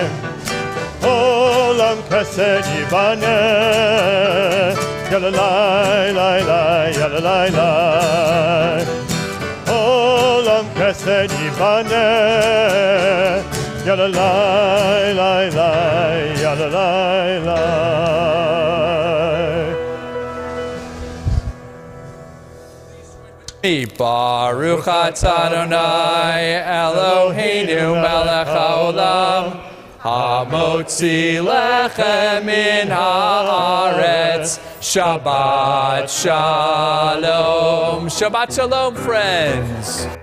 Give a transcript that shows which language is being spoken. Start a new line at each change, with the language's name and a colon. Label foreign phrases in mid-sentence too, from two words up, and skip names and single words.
Hebrew: עולם חסד יבנה, ידה לי לי לי, ידה לי לי. עולם חסד יבנה, ידה לי לי לי, ידה לי לי. ברוך אתה אדוני אלוהינו מלך העולם, המוציא לחם מן הארץ. שבת שלום. שבת שלום, friends.